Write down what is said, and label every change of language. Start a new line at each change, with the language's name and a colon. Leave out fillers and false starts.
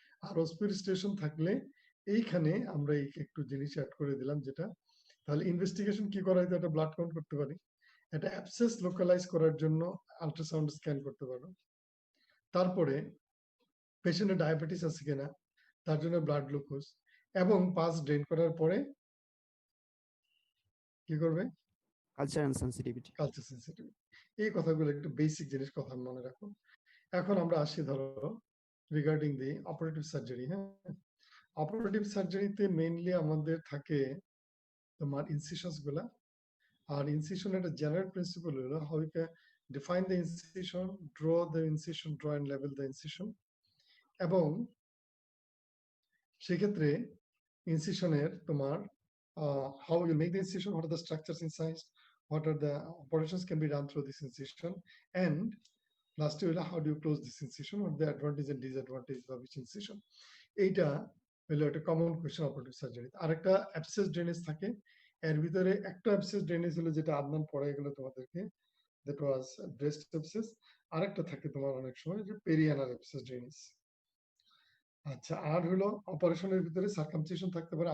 Bangla: আর অস্পির station থাকলে এইখানে আমরা একটু জিনিস অ্যাড করে দিলাম, যেটা তাহলে ইনভেস্টিগেশন কি করা হয়, একটা ব্লাড কাউন্ট করতে পারি, একটা অ্যাবসেস লোকালাইজ করার জন্য আল্ট্রাসাউন্ড স্ক্যান করতে পারো, তারপরে পেশেন্টের ডায়াবেটিস আছে কিনা তার জন্য ব্লাড গ্লুকোজ, এবং পাস ড্রেন করার পরে কি করবে? Culture and sensitivity. Culture sensitivity. এই কথাগুলো একটু বেসিক জিনিস কথা মনে রাখো। এখন আমরা আসি ধরো
English: Regarding the operative surgery.
Bangla: হ্যাঁ, অপারেটিভ সার্জারিতে মেইনলি আমাদের থাকে তোমার ইনসিশনস গুলা, আর ইনসিশন একটা জেনারেল প্রিন্সিপাল হলো
English: how you can define the incision,
Bangla: draw the incision, draw and level the incision, এবং সেক্ষেত্রে ইনসিশনের তোমার
English: how you make the incision, what are the structures inside, what are the operations can be done through this incision, and lastly how do you close this incision, what are the advantage and disadvantage of each incision.
Bangla: এইটা হলো একটা common question operative surgery. আরেকটা abscess drainage থাকে, এর ভিতরে একটা abscess drainage হলো যেটা আদনান পড়ে গেল তোমাদেরকে,
English: That was breast abscess.
Bangla: আরেকটা থাকে তোমার অনেক সময় যে পেরিয়ানাল অ্যাবসেস ড্রেনেজ। আচ্ছা, আর হলো অপারেশনের ভিতরে সার্কামসিশন থাকতে পারে।